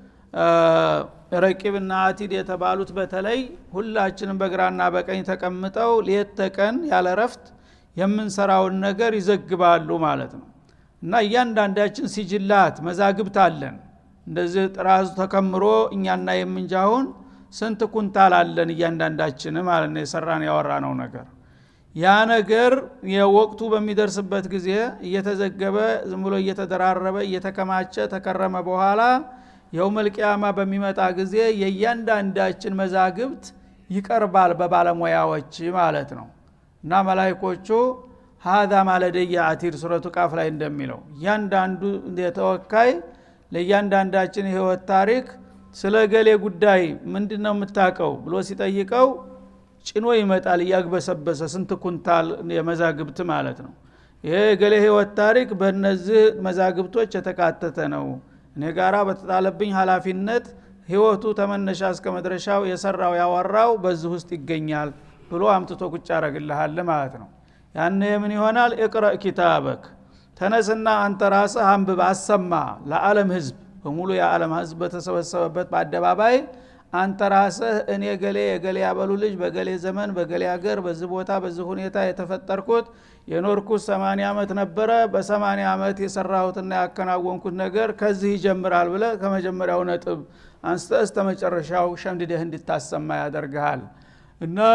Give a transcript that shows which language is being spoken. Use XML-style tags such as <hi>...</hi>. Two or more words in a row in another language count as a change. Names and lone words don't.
<am>ረቂብና አቲድ የተባሉት በተለይ ሁላችንም በግራና በቀኝ ተቀምጠው ሌት ተቀን ያለ ረፍት የምንሰራውን ነገር ይዘግባሉ ማለት ነው። እና እያንዳንዳችን ሲጅላት መዛግብት አለን እንደዚህ ጥራዝ ተከምሮ እኛና የምንጃውን ስንት ኩንታል አለን እያንዳንዳችን ማለት ነው የሰራን ያወራነው ነገር ያ ነገር የወቅቱ በሚደርስበት ጊዜ እየተዘገበ ዝም ብሎ እየተደራረበ እየተከማቸ ተከረመ በኋላ የውመል ቂያማ በሚመጣ ጊዜ የእያንዳንዳችን መዛግብት ይቀርባል በባለሙያዎች ማለት ነው እና መላእክቶቹ</am> <ar>هذا ما لدي عتيد</ar> <am>ሱረቱ ቃፍ ላይ እንደሚለው እያንዳንዱ ተወካይ ለእያንዳንዳችን የህይወት ታሪክ ስለ ገሌ ጉዳይ ምንድነው የምታውቀው ብሎ ሲጠይቀው ጭኖ ይመጣል ያግበሰበሰ ስንት ኩንታል የመዛግብት ማለት ነው ይሄ ገሌ ህይወት ታሪክ በእነዚህ መዛግብቶች የተካተተ ነው እኔ ጋራ በተጣለብኝ ሐላፊነት ህይወቱ ተመነሻ እስከ መድረሻው የሰራው ያወራው በዚህ ውስጥ ይገኛል ብሎ አምጥቶ ቁጭ ያረግልሃል ማለት ነው ያኔ ምን ይሆናል</am> <ar>اقرأ كتابك</ar> <am>ተነስና አንተ ራስህ አንብብ አሰማ ለዓለም ህዝብ በሙሉ የዓለም ህዝብ በተሰበሰበበት በአደባባይ አንተ ራስህ እኔ ገሌ የገሌ ያበሉ ልጅ በገሌ ዘመን በገሌ ሀገር በዚህ ቦታ በዚህ ሁኔታ የተፈጠርኩት የኖርኩት 80 አመት ነበረ በ80 አመት የሰራሁትና ያከናወንኩት ነገር ከዚህ ይጀምራል ብለ ከመጀመሪያው ነጥብ አንስተህ እስከ መጨረሻው ሸምድደህ እንድታሰማ ያደርጋል እና</am>